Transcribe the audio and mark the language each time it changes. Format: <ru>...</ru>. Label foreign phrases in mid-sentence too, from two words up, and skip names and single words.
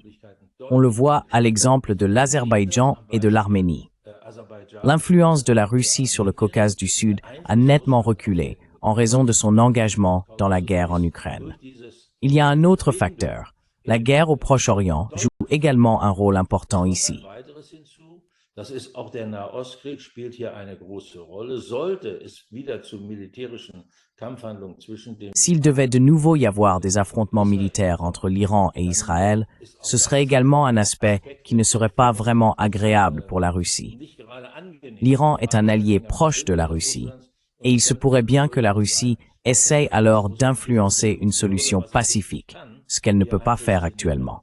<fr>On le voit à l'exemple de l'Azerbaïdjan et de l'Arménie. L'influence de la Russie sur le Caucase du Sud a nettement reculé en raison de son engagement dans la guerre en Ukraine. Il y a un autre facteur. La guerre au Proche-Orient joue également un rôle important ici.</fr> <de>Das ist auch der Nahostkrieg spielt hier eine große Rolle. Sollte es wieder zu militärischen Kampfhandlungen zwischen den</de> <fr>S'il devait de nouveau y avoir des affrontements militaires entre l'Iran et Israël, ce serait également un aspect qui ne serait pas vraiment agréable pour la Russie. L'Iran est un allié proche de la Russie, et il se pourrait bien que la Russie essaye alors d'influencer une solution pacifique, ce qu'elle ne peut pas faire actuellement.</fr>